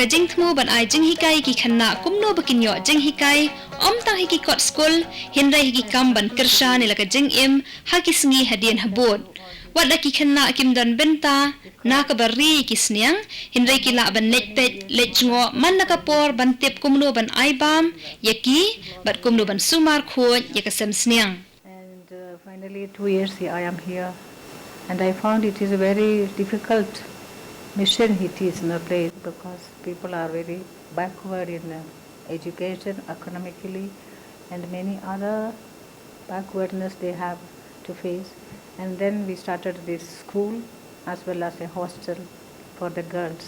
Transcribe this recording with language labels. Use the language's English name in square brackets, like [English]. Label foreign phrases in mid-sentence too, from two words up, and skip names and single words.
[Khasi] jengthmu ban ai jeng hikai ki khanna kumno bakin yo jeng hikai om tang hiki kot school hindai hiki kam ban kersha nila ka jeng im haki sngi hadien habot wada ki khanna kim dan benta na ka bari ki sniang hindai ki la ban netpet lejngo man na ka por ban tip kumno ban ai bam yaki bat kumno ban sumar khoj yaka sem sniang [English] and finally 2 years I am here and I found it is a very difficult mission it is in a place because people are very backward in education economically and many other backwardness they have to face and then we started this school as well as a hostel for the girls.